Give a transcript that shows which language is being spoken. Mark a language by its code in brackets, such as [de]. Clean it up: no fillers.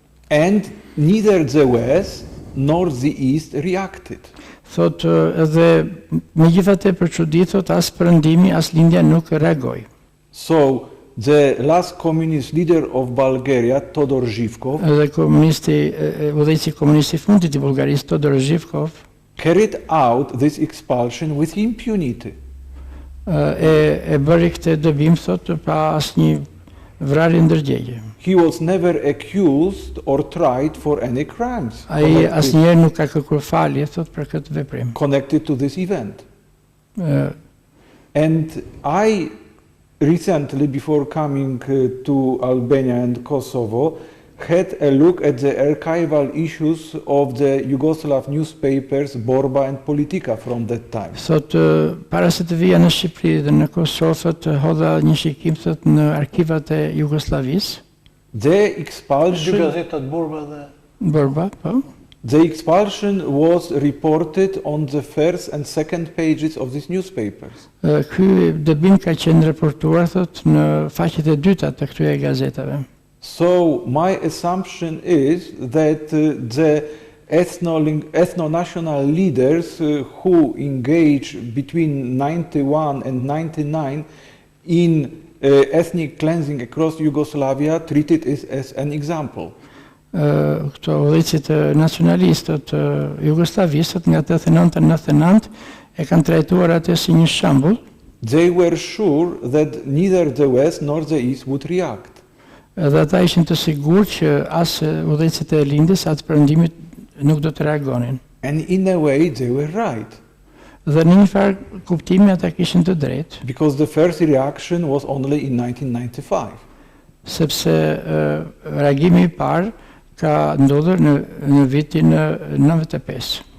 [en] And neither the West nor the East reacted. [sq] Thot edhe megjithatë për çudi thot as perëndimi as lindja nuk reagoi. [en] So the last communist leader of Bulgaria, Todor Zhivkov, [sq] Edhe udhëheqësi komunist I fundit I Bullgarisë, Todor Zhivkov, [en] carried out this expulsion with impunity. [sq] e bëri këtë dëbim thot pa asnjë vrarje ndërgjegje. [en] He was never accused or tried for any crimes [sq] Ai asnjëherë nuk ka kërkuar falje thot për këtë veprim. [en] connected to this event. Ë, And I recently, before coming to Albania and Kosovo, had a look at the archival issues of the Yugoslav newspapers Borba and Politika from that time. [sq] Thot para se të vija në Shqipëri dhe në Kosovë thot hodha një shikim thot në arkivat e Jugosllavisë, [en] The [sq] Dy [en] expulsion, [sq] gazetat Borba dhe Borba, po. [en] the expulsion was reported on the first and second pages of these newspapers. [sq] Ky dëbim ka qenë raportuar thot në faqet e dyta të këtyre gazetave. [en] So my assumption is that the ethno-national leaders who engage between 91 and 99 in ethnic cleansing across Yugoslavia treated it as an example. [sq] Këto udhëheqësit nacionalistë të Jugosllavisë nga 89 në 99 e kanë trajtuar atë si një shembull. [en] They were sure that neither the West nor the East would react. [sq] Dhe ata ishin të sigurt që as udhëheqësit e lindjes as perëndimit nuk do të reagonin. [en] And in a way they were right, [sq] Dhe në një farë kuptimi ata kishin të drejtë, [en] because the first reaction was only in 1995. [sq] sepse reagimi I parë ka ndodhur në vitin 95.